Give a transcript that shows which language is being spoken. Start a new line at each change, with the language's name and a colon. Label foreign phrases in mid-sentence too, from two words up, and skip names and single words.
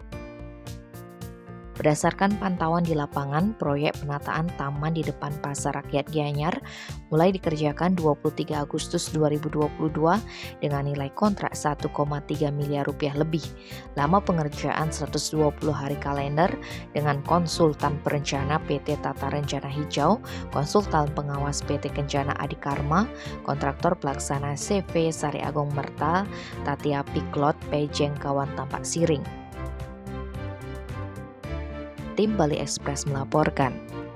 Indonesian: Berdasarkan pantauan di lapangan, proyek penataan taman di depan Pasar Rakyat Gianyar mulai dikerjakan 23 Agustus 2022 dengan nilai kontrak 1,3 miliar rupiah lebih. Lama pengerjaan 120 hari kalender dengan konsultan perencana PT Tata Rencana Hijau, konsultan pengawas PT Kencana Adikarma, kontraktor pelaksana CV Sari Agung Merta, Tatia Piklot, Pejeng Kawan Tampak Siring. Tim Bali Express melaporkan.